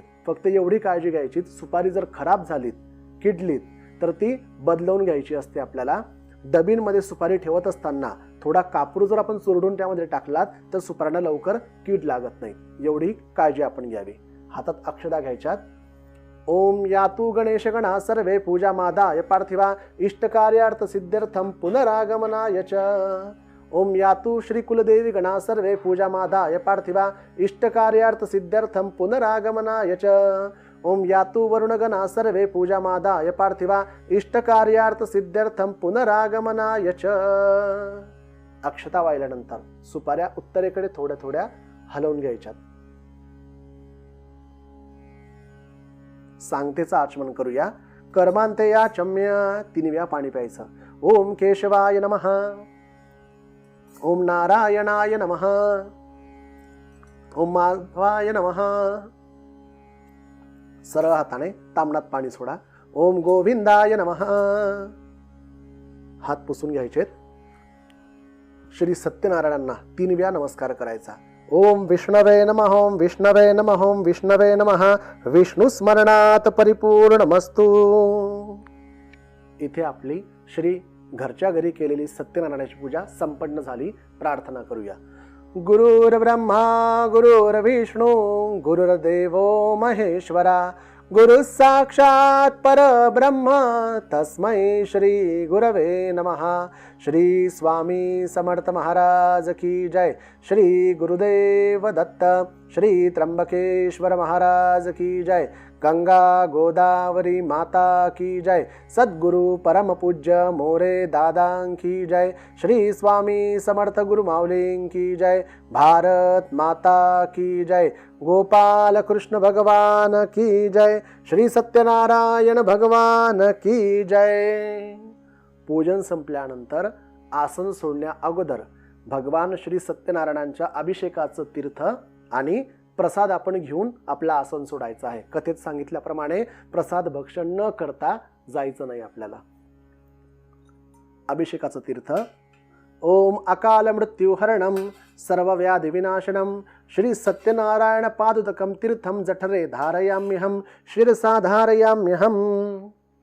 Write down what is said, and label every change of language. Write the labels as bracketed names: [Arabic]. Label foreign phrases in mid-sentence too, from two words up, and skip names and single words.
[Marathi] फक्त एवढी काळजी घ्यायची, सुपारी जर खराब झालीत, किडलीत तर ती बदलवून घ्यायची असते आपल्याला. डबींमध्ये सुपारी ठेवत असताना थोडा कापूर जर आपण चुरडून त्यामध्ये टाकलात तर सुपाऱ्यांना लवकर कीड लागत नाही, एवढी काळजी आपण घ्यावी. हातात अक्षता घ्यायच्यात. [Sanskrit] ओम यातु गणेश गणा सर्वे पूजा मादाय पार्थिवा इष्टकार्यार्थ सिद्ध्यर्थम पुनरागमनाय च. ओम यातु श्री कुलदेवी गणा सर्वे पूजा मादाय पार्थिवा इष्टकार्यार्थ सिद्ध्यर्थम पुनरागमनाय च. ओम यातु वरुणगणा सर्वे पूजा मादाय पार्थिवा इष्टकार्यार्थ सिद्ध्यर्थम पुनरागमनाय च. [Marathi] अक्षता वाहिल्यानंतर सुपाऱ्या उत्तरेकडे थोड्या थोड्या हलवून घ्यायच्यात. सांगतेचं आचमन करूया. [Sanskrit] कर्मांते याचम्य [Marathi] 3 वेळा पाणी प्यायचं. [Sanskrit] ओम केशवाय नमः, ओम नारायणाय नमः, ओम माधवाय नमः. [Marathi] सरळ हाताने तामणात पाणी सोडा. [Sanskrit] ओम गोविंदाय नमः. [Marathi] हात पुसून घ्यायचेत. श्री सत्यनारायणांना 3 वेळा नमस्कार करायचा. [Sanskrit] ओम विष्णवे नमः, ओम विष्णवे नमः, ओम विष्णवे नमः. विष्णू स्मरणात परिपूर्णमस्तु. [Marathi] इथे आपली श्री घरच्या घरी केलेली सत्यनारायणाची पूजा संपन्न झाली. प्रार्थना करूया. [Sanskrit] गुरुर् ब्रह्मा गुरुर्विष्णू गुरुर्देवो महेश्वरा, गुरु साक्षात परब्रह्म तस्मै श्री गुरवे नमः. [Hindi] श्री स्वामी समर्थ महाराज की जय. श्री गुरुदेव दत्त. श्री त्र्यंबकेश्वर महाराज की जय. गंगा गोदावरी माता की जय. सद्गुरु परम पूज्य मोरे दादा की जय. श्री स्वामी समर्थ गुरु माऊलीं की जय. भारत माता की जय. गोपाल कृष्ण भगवान की जय. श्री सत्यनारायण भगवान की जय. [Marathi] पूजन संपल्यानंतर आसन सोडण्या अगोदर भगवान श्री सत्यनारायणांच्या अभिषेकाचं तीर्थ आणि प्रसाद आपण घेऊन आपलं आसन सोडायचं आहे. कथेत सांगितल्याप्रमाणे प्रसाद भक्षण न करता जायचं नाही आपल्याला. अभिषेकाचं तीर्थ. [Sanskrit] ओम अकाल मृत्यू हरणम सर्व व्याधि विनाशनम श्री सत्यनारायण पादुदकम तीर्थम जठरे धारयाम्यहम शिरसा धारयाम्यहम.